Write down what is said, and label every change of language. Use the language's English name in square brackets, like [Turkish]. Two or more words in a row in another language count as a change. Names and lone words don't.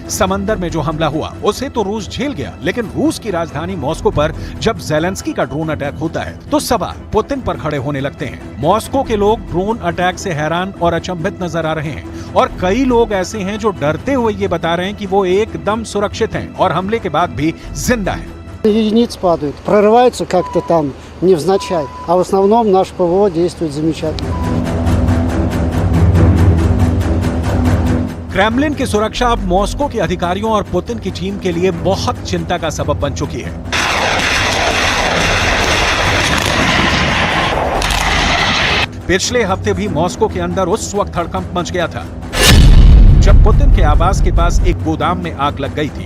[Hindi] समंदर में जो हमला हुआ उसे तो रूस झेल गया, लेकिन रूस की राजधानी मॉस्को पर जब ज़ेलेंस्की का [English] drone attack [Hindi] होता है तो सवाल पुतिन पर खड़े होने लगते हैं। मॉस्को के लोग [English] drone attack [Hindi] से हैरान और अचंभित नजर आ रहे हैं और कई लोग ऐसे हैं जो डरते हुए ये बता रहे हैं कि वो एकदम सुरक्षित हैं और हमले के बाद भी जिंदा हैं। [Russian] Единиц падают, прорываются как-то там невзначай, а в основном наш ПВО действует замечательно. [Hindi] क्रेमलिन की सुरक्षा अब मॉस्को के अधिकारियों और पुतिन की टीम के लिए बहुत चिंता का सबब बन चुकी है। पिछले हफ्ते भी मॉस्को के अंदर उस वक्त हड़कंप मच गया था जब पुतिन के आवास के पास एक गोदाम में आग लग गई थी।